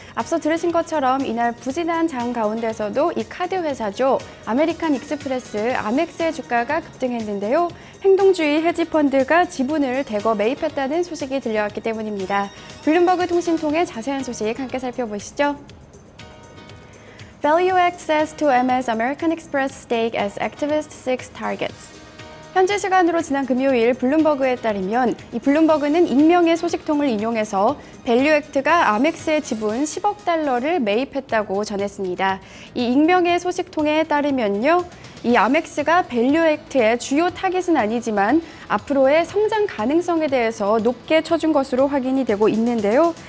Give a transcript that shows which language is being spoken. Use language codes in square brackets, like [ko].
[ko] 앞서 들으신 것처럼 이날 부진한 장 가운데서도 이 카드 회사죠. 아메리칸 익스프레스, 아멕스의 주가가 급등했는데요. 행동주의 헤지펀드가 지분을 대거 매입했다는 소식이 들려왔기 때문입니다. 블룸버그 통신 통해 자세한 소식 함께 살펴보시죠. [en] ValueAct says to MS American Express stake as activist seeks targets. [ko] 현지 시간으로 지난 금요일 블룸버그에 따르면 이 블룸버그는 익명의 소식통을 인용해서 밸류액트가 아멕스의 지분 10억 달러를 매입했다고 전했습니다. 이 익명의 소식통에 따르면요. 이 아멕스가 밸류액트의 주요 타깃은 아니지만 앞으로의 성장 가능성에 대해서 높게 쳐준 것으로 확인이 되고 있는데요.